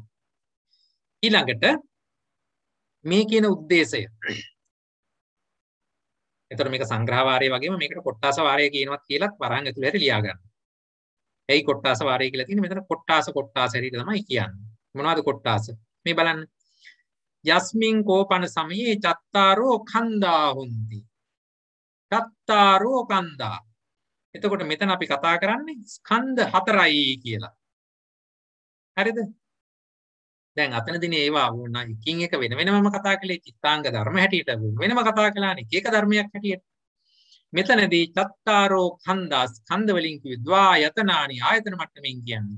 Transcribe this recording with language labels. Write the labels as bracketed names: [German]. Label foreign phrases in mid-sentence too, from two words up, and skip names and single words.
[Sinhala] ඊළඟට මේ කියන ಉದ್ದೇಶය. එතකොට මේක සංග්‍රහ වාරය වගේම මේකට කොට්ටාස වාරය කියනවත් කියලාත් වරහන් ඇතුළේ හරි ලියා ගන්න. ඇයි කොට්ටාස වාරය කියලා තියෙන්නේ? මෙතන කොට්ටාස හැටියට තමයි කියන්නේ. මොනවද කොට්ටාස? මේ බලන්න. [Pali] යස්මින් කෝපන සමයේ චත්තාරෝ කන්දා හොಂತಿ. චත්තාරෝ කන්දා. [Sinhala] එතකොට මෙතන අපි කතා කරන්නේ ස්කන්ධ 4යි කියලා. හරිද? දැන් අතනදීනේ ඒවා වුණ එකින් එක වෙන වෙනමම කතා කළේ චිත්තාංග ධර්ම හැටියට වෙනම කතා කළානේ එක ධර්මයක් හැටියට. මෙතනදී [Pali] චත්තාරෝ කන්දා [Sinhala] ස්කන්ධ වලින් කිව්වේ ද්වායතනානි ආයතන මට්ටමින් කියන්නේ.